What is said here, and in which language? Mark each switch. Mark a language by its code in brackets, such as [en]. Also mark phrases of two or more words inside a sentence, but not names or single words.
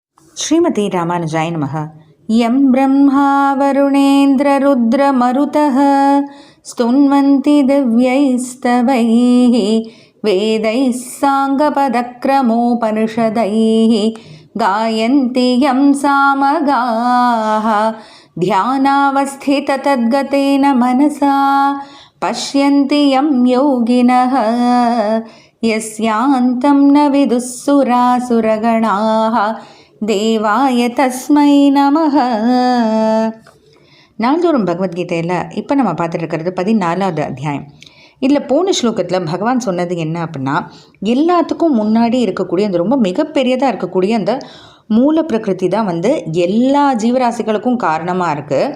[sa] श्रीमते रामानुजाय नमः। यं ब्रह्मा वरुणेन्द्ररुद्रमरुतः स्तुन्वन्ति दिव्यैः स्तवैः वेदैः साङ्गपदक्रमोपनिषदैः गायन्ति यं सामगाः ध्यानावस्थिततद्गतेन मनसा पश्यन्ति यं योगिनः यस्यान्तं न विदुः सुरासुरगणाः देवाय तस्मै नमः. [ta] நாள்தோறும் பகவத்கீதையில் இப்போ நம்ம பார்த்துட்டு இருக்கிறது 14வது அத்தியாயம். இதில் போன ஸ்லோகத்தில் பகவான் சொன்னது என்ன அப்படின்னா, எல்லாத்துக்கும் முன்னாடி இருக்கக்கூடிய அந்த ரொம்ப மிகப்பெரியதாக இருக்கக்கூடிய அந்த மூல பிரகிருதி தான் எல்லா ஜீவராசிகளுக்கும் காரணமாக இருக்குது.